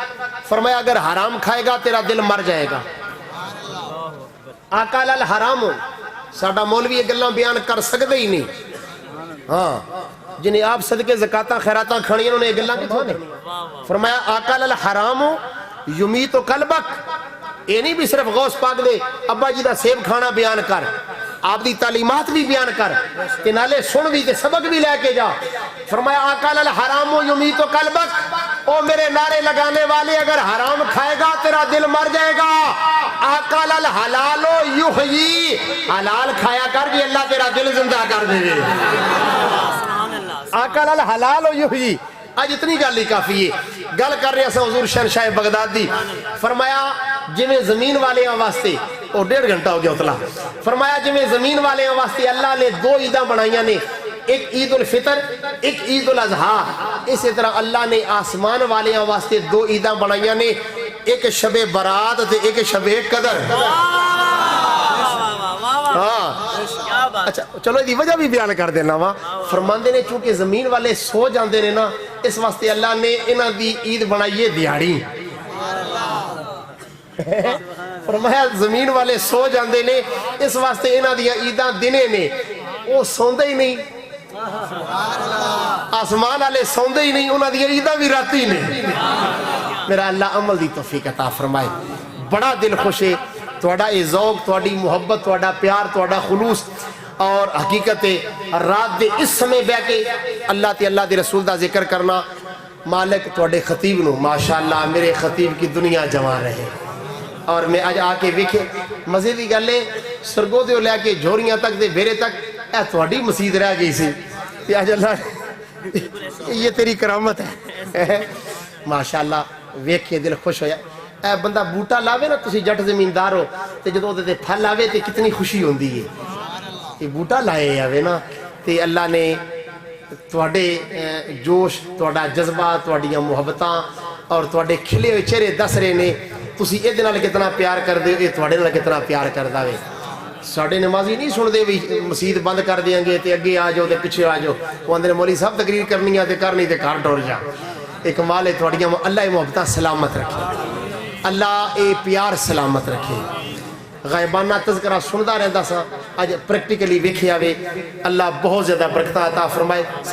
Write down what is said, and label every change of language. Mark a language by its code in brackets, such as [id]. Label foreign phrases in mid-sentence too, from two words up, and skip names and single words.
[pa] فرمایا [ur] اگر حرام کھائے گا تیرا دل مر جائے گا. [ar] آکل الحرام [pa] ساڈا مولوی یہ گلاں بیان کر سکتے ہی نہیں. ہاں جنہیں آپ صدقے زکاتاں خیراتاں کھانی انہوں نے یہ گلاں کتوں نے. [ar] فرمایا آکل الحرام یمیت قلبک. [pa] یہ نہیں بھی صرف غوث پاک دے ابا جی دا سیب کھانا بیان کر. آپ دی تعلیمات بھی بیان کر تے نالے سن بھی تے سبق بھی لے کے جا. فرمایا [ar] آکل الحرام یمیت قلبک، [pa] او میرے نعرے لگانے والے [ur] اگر حرام کھائے گا تیرا دل مر جائے گا. [ar] آکل الحلال یحیی، [pa] حلال کھایا کر بھی اللہ تیرا دل زندہ کر دے گے. [ar] آکل الحلال یحیی. [pa] آج اتنی گل ہی کافی ہے. گل کر رہے ہیں حضور شہنشاہ بغداد دی. فرمایا جویں زمین والے واسطے اور 1.5 گھنٹہ ہو گیا اتلا. فرمایا جویں زمین والے واسطے اللہ نے 2 عیداں بنائیاں نے، ایک عید الفطر ایک عید الاضحیٰ. اسی طرح اللہ نے آسمان والے واسطے 2 عیداں بنائیاں نے، ایک شب برات تے ایک شب قدر. ہاں اچھا چلو دی وجہ بھی بیان کر دینا وا. فرماندے نے چونکہ زمین والے سو جاندے نے نا، اس واسطے اللہ نے انہاں دی عید بنائیے دیہاڑی. فرمایا زمین والے سو جاندے نے، اس واسطے انہاں دی عیداں دنے نے. وہ سوندے ہی نہیں، آسمان والے سوندے ہی نہیں، انہاں دی عیداں بھی راتی نے. میرا اللہ عمل دی توفیق عطا فرمائے. بڑا دل خوش ہے تھوڑا اے ذوق، تھوڑی محبت، تھوڑا پیار، تھوڑا خلوص اور حقیقت رات دے اس سمے بہ کے اللہ تے اللہ دے رسول دا ذکر کرنا. مالک تھوڑے خطیب نو ماشاءاللہ میرے خطیب کی دنیا جما رہے. اور میں آج آ کے ویکھے مزے دی گل ہے، سرگو دے لے کے جھوریاں تک دے بیرے تک اے تھوڑی مسجد رہ گئی سی. [ur] آج اللہ یہ تیری کرامت ہے ماشاءاللہ. [pa] ویکھ کے دل خوش ہویا. اے بندہ بوٹا لاوے نا، تسی جٹ زمیندار ہو تے جدوں دے پھل آوے تے کتنی خوشی ہوندی ہے. یہ بوٹا لائے آوے نا تے اللہ نے تواڈے جوش، تواڈا جذبہ، تواڈیاں محبتاں اور تواڈے کھلے ہوئے چہرے دس رہے نے تسی اے دے نال کتنا پیار کر دے، اے تواڈے نال کتنا پیار کردا وے. ساڈے نمازی نہیں سن دے بھی مسجد بند کر دیاں گے تے اگے آ جاؤ تے پیچھے آ جاؤ. وہ اندر مولوی صاحب تقریر کرنی ہے تے کرنی تے گھر ٹر جا. ایک مال ہے تواڈیاں، اللہ اے محبتاں سلامت رکھے، اللہ اے پیار سلامت رکھے. غائبانہ تذکرہ سندا رہندا سا، اج پریکٹیکلی ویکھیا وے. اللہ بہت زیادہ برکتاں عطا فرمائے.